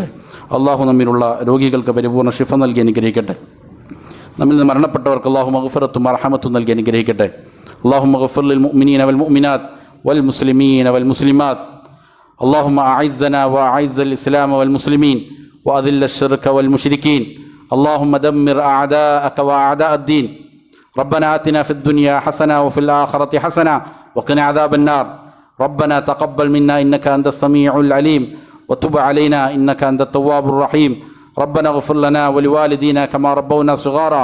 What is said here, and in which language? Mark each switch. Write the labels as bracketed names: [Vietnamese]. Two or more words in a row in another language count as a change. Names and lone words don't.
[Malayalam] അള്ളാഹു നമ്മിലുള്ള രോഗികൾക്ക് പരിപൂർണ്ണ ശിഫ നൽകി അനുഗ്രഹിക്കട്ടെ. നമ്മിൽ നിന്ന് മരണപ്പെട്ടവർക്ക് അള്ളാഹു മഗ്ഫിറത്തും മർഹമത്തും നൽകി അനുഗ്രഹിക്കട്ടെ. [Arabic] اللهم اغفر للمؤمنين والمؤمنات والمسلمين والمسلمات. اللهم أعزنا وأعز الإسلام والمسلمين وأذل الشرك والمشركين. اللهم دمر أعداءك وأعداء الدين. ربنا آتنا في الدنيا حسنة وفي الآخرة حسنة وقنا عذاب النار. ربنا تقبل منا إنك أنت السميع العليم وتب علينا إنك أنت التواب الرحيم. ربنا اغفر لنا ولوالدينا كما ربونا صغارا.